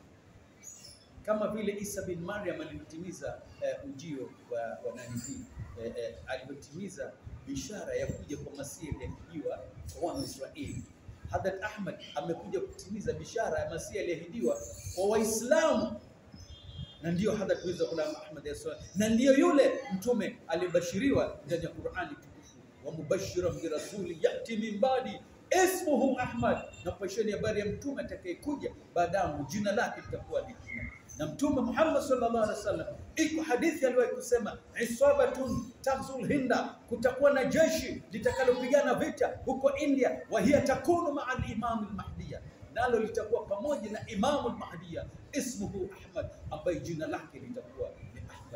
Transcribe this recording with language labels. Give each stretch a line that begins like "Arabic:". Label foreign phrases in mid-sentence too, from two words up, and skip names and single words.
Swahili: kama vile Isa bin Maryam alivyotimiza ujio wa nabii, alivyotimiza bishara ya kuja kwa Masihi aliyeahidiwa kwa wana wa Israeli. Hadhrat Ahmad amekuja kutimiza bishara ya Masihi aliyeahidiwa kwa Waislamu, na ndiyo Hadhrat Mirza Ghulam Ahmad as-Salam, na ndiyo yule mtume alibashiriwa ndani ya Qur'ani tukufu,
Arabic: ومبشرا برسول يأتي من بعدي اسمه أحمد,
Swahili: na kupasheni habari ya mtume atakayekuja baadaye, jina lake litakuwa ni Ahmad. Na Mtume Muhammad
Arabic: صلى الله عليه وسلم,
Swahili: iko hadithi aliwahi kusema,
Arabic: عصابة تغزو الهند,
Swahili: kutakuwa na jeshi litakalopigana vita huko India,
Arabic: وهي تكون مع الإمام المهدي,
Swahili: nalo litakuwa pamoja na Imam al-Mahdiyya ismuhu Ahmad, ambaye jina lake litakuwa ni Ahmad.